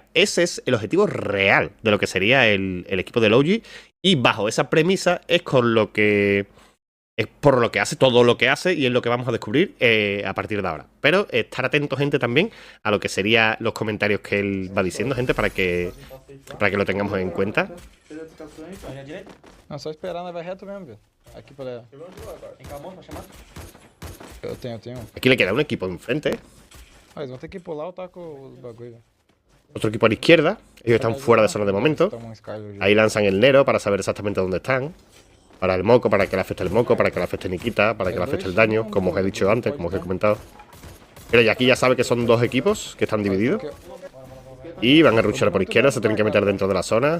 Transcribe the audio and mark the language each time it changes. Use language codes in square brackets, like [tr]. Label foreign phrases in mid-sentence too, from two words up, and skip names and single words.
[es] Ese es el objetivo real de lo que sería el equipo de Logit. Y bajo esa premisa es por lo que hace todo lo que hace y es lo que vamos a descubrir a partir de ahora. Pero estar atentos, gente, también a lo que serían los comentarios que él va diciendo, gente, para que lo tengamos en cuenta. [pt] Não, só esperar, nós vai reto mesmo, velho. Aqui pra... Eu tenho. [es] Aquí le queda un equipo enfrente. [pt] Ah, eles vão ter que pular ou taco os bagulho, velho. [es] Otro equipo a la izquierda. Ellos están fuera de zona de momento. [pt] Toma Skyler já. [es] Ahí lanzan el Nero para saber exactamente dónde están. Para el Moco, para que le afecte el Moco, para que le afecte Nikita, para que le afecte el daño, como os he dicho antes, como os he comentado. Pero y aquí ya sabe que son dos equipos que están divididos. Y van a rushar por izquierda, se tienen que meter dentro de la zona.